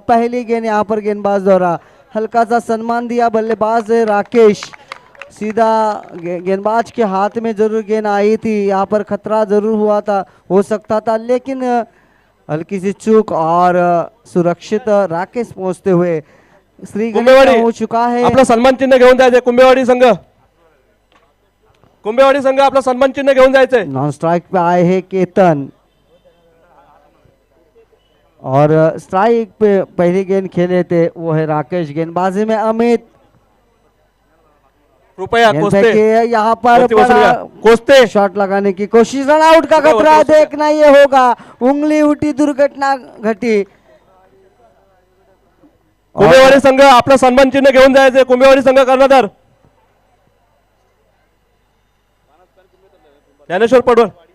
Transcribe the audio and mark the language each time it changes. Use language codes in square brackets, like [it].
[hi] पहली गेंद यहाँ पर गेंदबाज द्वारा हल्का सा सम्मान दिया, बल्लेबाज है राकेश, सीधा गेंदबाज के हाथ में जरूर गेंद आई थी, यहाँ पर खतरा जरूर हुआ था, हो सकता था, लेकिन हल्की सी चूक और सुरक्षित राकेश पहुंचते हुए श्री गणेश हो चुका है। [mr] आपला सन्मान चिन्ह घेऊन जायचंय कुंभेवाडी संघ, कुंभेवाडी संघ आपला सन्मान चिन्ह घेऊन जायचंय। [hi] नॉन स्ट्राइक पे आए हैं केतन, और स्ट्राइक पे पहली गेंद खेले थे वो है राकेश। गेंदबाजी में अमित, [mr] कृपया कोस्ते [hi] यहाँ पर कोस्ते शॉट लगाने की कोशिश, रन आउट का खतरा, देखना ये होगा, उंगली उठी, दुर्घटना घटी। [mr] कुंभेवाडी संघ आपला सन्मान चिन्ह घेऊन जायचंय, कुंभेवाडी संघ कर्णधार ज्ञानेश्वर पडवळ।